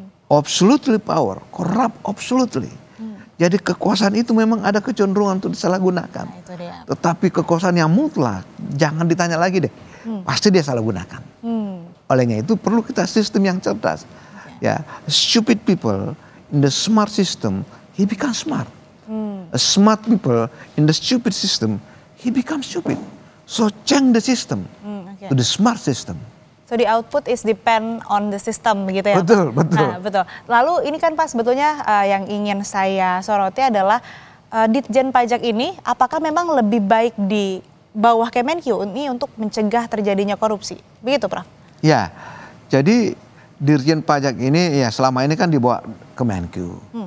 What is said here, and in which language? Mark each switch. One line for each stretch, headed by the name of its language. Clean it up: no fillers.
English: absolutely power, corrupt absolutely.
Indonesian: Jadi kekuasaan itu memang ada kecenderungan untuk disalahgunakan. Nah, itu dia. Tetapi kekuasaan yang mutlak, jangan ditanya lagi deh. Pasti dia salah gunakan. Olehnya itu perlu kita sistem yang cerdas.
English: Ya, stupid people in the smart system, he becomes smart. A smart people in the stupid system, he becomes stupid. So change the system to the smart system. So the output is depend on the system begitu ya?
Indonesian: Betul, betul. Nah, betul. Lalu ini kan Pak sebetulnya yang ingin saya soroti adalah Ditjen Pajak ini apakah memang lebih baik di bawah Kemenkyu ini untuk mencegah terjadinya korupsi? Begitu Prof? Ya, jadi Dirjen Pajak ini ya selama ini kan dibawa Kemenkyu.